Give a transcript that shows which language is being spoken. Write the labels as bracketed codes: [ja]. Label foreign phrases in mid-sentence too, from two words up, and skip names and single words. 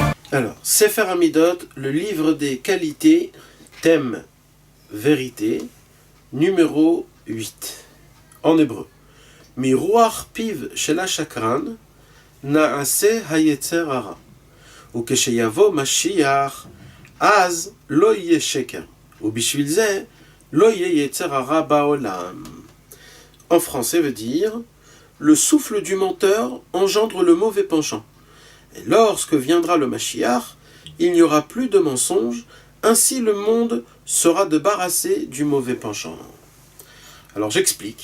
[fr] Alors, Sefer Hamidot, le livre des qualités, thème vérité, numéro 8, en hébreu. [he] מרוח פיו של השקרן נעשה היצר הרע, וכשיבוא משיח אז לא יהיה שקר, ובשביל זה לא יהיה יצר הרע בעולם. [fr] En français veut dire, le souffle du menteur engendre le mauvais penchant. Et lorsque viendra le Mashiach, il n'y aura plus de mensonges, ainsi le monde sera débarrassé du mauvais penchant. Alors j'explique.